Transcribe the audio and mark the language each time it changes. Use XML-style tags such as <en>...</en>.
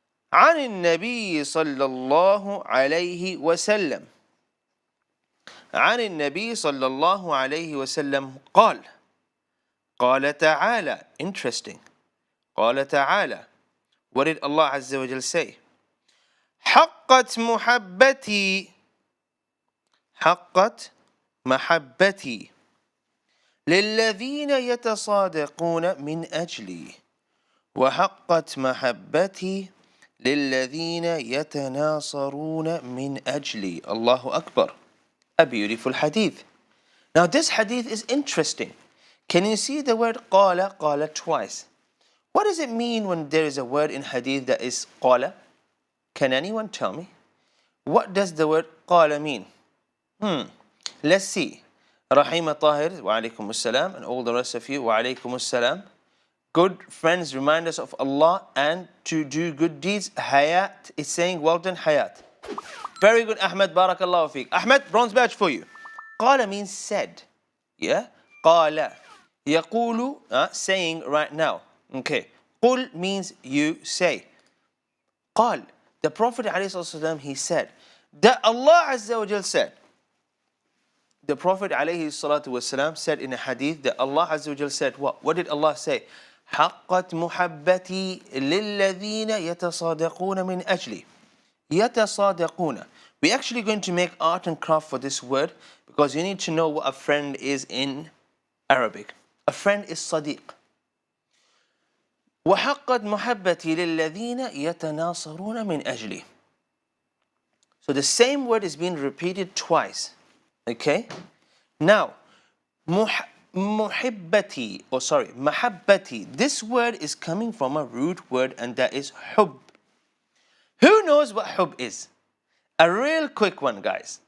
<ar>عن النبي صلى الله عليه وسلم. عن النبي صلى الله عليه وسلم قال. قال تعالى.</ar> <en>Interesting.</en> <ar>قال تعالى.</ar> <en>What did Allah Azza wa Jal say?</en> <ar>حقت محبتي. حقت محبتي للذين يتصادقون من أجلي وحقت محبتي للذين يتناصرون من أجلي.</ar> <en>Allahu Akbar. A beautiful hadith. Now this hadith is interesting. Can you see the word قال twice? What does it mean when there is a word in hadith that is قال? Can anyone tell me? What does the word قال mean? Let's see. Rahima Tahir, wa alaikum assalam, and all the rest of you, wa alaikum assalam. Good friends remind us of Allah and to do good deeds. Hayat is saying, well done, Hayat. Very good, Ahmed, barakallahu feek. Ahmed, bronze badge for you. Qala means said. Yeah? Qala. Yaqulu, saying right now. Okay. Qul means you say. Qal. The Prophet ﷺ, he said that Allah Azza wa Jal said. The Prophet ﷺ said in a hadith that Allah Azza wa Jal said what? What did Allah say?</en> <ar>حقت محبتي للذين يتصادقون من أجلي. يتصادقون.</ar> <en>We're actually going to make art and craft for this word because you need to know what a friend is in Arabic. A friend is صديق.</en> <ar>وحقت محبتي للذين يتناصرون من أجلي.</ar> <en>So the same word is being repeated twice. Okay? Now, muhibbati, mahabbati. This word is coming from a root word and that is hub. Who knows what hub is? A real quick one, guys.</en>